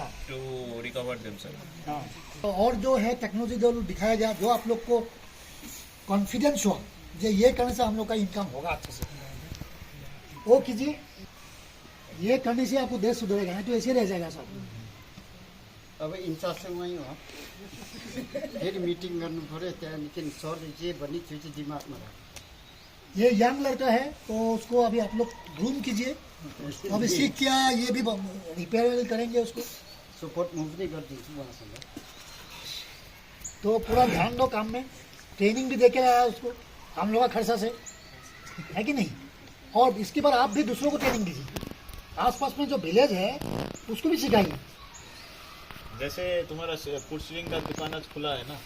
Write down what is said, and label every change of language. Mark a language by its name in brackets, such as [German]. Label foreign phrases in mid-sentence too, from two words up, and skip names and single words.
[English] to recover themselves. [Hindi] हाँ, तो और जो है टेक्नोलॉजी जो दिखाया गया, जो आप लोग को कॉन्फिडेंस हुआ ये करने से हम लोग का इनकम होगा अच्छे से, वो कीजिए। ये करने से आपको देश सुधरेगा, नहीं तो ऐसे रह जाएगा सब। [Nepali] अब इंचार्ज वहीँ हो, फेरि मिटिङ गर्नु पऱ्यो, त्यहाँदेखि सरले जे भन्ने त्यो चाहिँ दिमागमा राख्नु। [Hindi] ये यंग लड़का है तो उसको अभी आप लोग ग्रूम कीजिए, अभी सीख क्या ये भी रिपेयर करेंगे उसको, [Nepali] सपोर्ट म पनि गरिदिन्छु उहाँसँग। [Hindi] तो पूरा ध्यान दो काम में, ट्रेनिंग भी दे के लाया उसको हम लोग का खर्चा से, है कि नहीं। और इसके बाद आप भी दूसरों को ट्रेनिंग दीजिए। आसपास में जो विलेज है उसको भी सिखाइए। जैसे तुम्हारा [English] food sealing [Hindi] का दुकान आज खुला है ना,